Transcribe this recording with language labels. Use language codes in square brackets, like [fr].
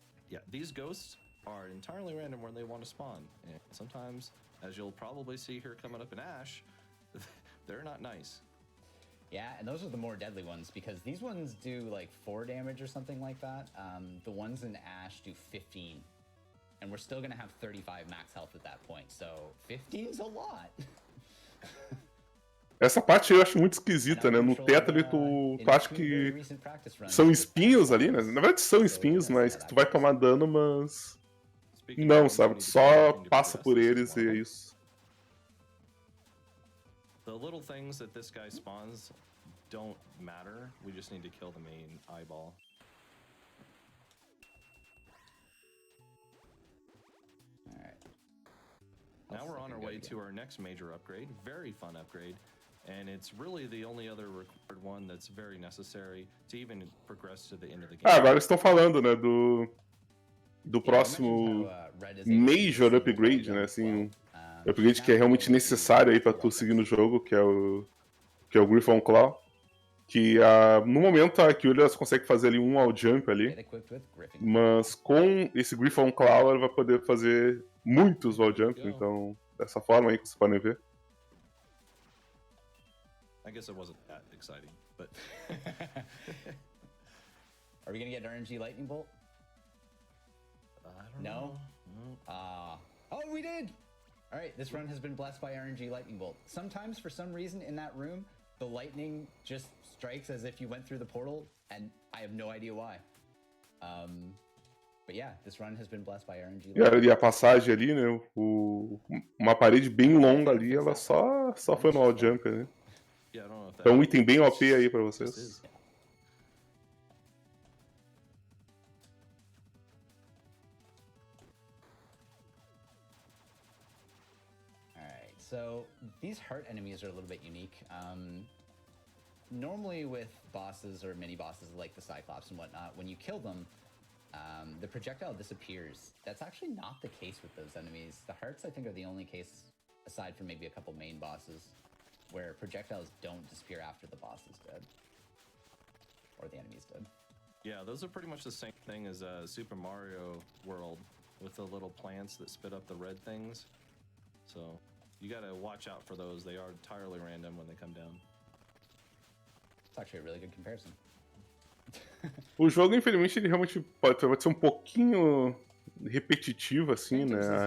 [en] Yeah, these ghosts are entirely random where they want to spawn. And sometimes, as you'll probably see here coming up in Ash, they're not nice. Yeah, and those are the more deadly ones because these ones do like 4 damage or something like that. The ones in Ash do 15. And we're still gonna have 35 max health at that point, so 15's a lot. [pt] Essa parte eu acho muito esquisita, né? No teto ali tu acha que são espinhos ali, né? Na verdade são espinhos, mas que tu vai tomar dano, mas... Não, sabe? Tu só passa por eles e é isso. [en] The little things that this guy spawns don't matter. We just need to kill the main eyeball. Now we're on our way to our next major upgrade, very fun upgrade, and it's really the only other required one that's very necessary to even progress to the end of the game. [pt] Agora estão falando, né, do próximo major upgrade, né, assim, upgrade que é realmente necessário aí pra tu seguir no jogo, que é o Griffon Claw, que no momento a Kyulia consegue fazer ali um wall jump ali, mas com esse Griffon Claw ela vai poder fazer muitos wall jumps, então dessa forma aí que vocês podem ver. [en] I guess it wasn't that exciting, but are we gonna get RNG lightning bolt? I don't know. Oh, we did. All right, this run has been blessed by RNG lightning bolt. Sometimes for some reason in that room the lightning just strikes as if you went through the portal, and I have no idea why. But yeah, this run has been blessed by RNG. [pt] E a passagem ali, né? Uma parede bem longa ali, ela só foi no wall jump, né? Então um item bem OP aí pra vocês. [en] Alright, so these heart enemies are a little bit unique. Normally with bosses or mini bosses like the Cyclops and whatnot, when you kill them, the projectile disappears. That's actually not the case with those enemies. The hearts, I think, are the only case, aside from maybe a couple main bosses, where projectiles don't disappear after the boss is dead. Or the enemy is dead. Yeah, those are pretty much the same thing as Super Mario World, with the little plants that spit up the red things. So, you gotta watch out for those. They are entirely random when they come down. It's actually a really good comparison. [pt] O jogo, infelizmente, ele realmente pode ser um pouquinho repetitivo, assim, né?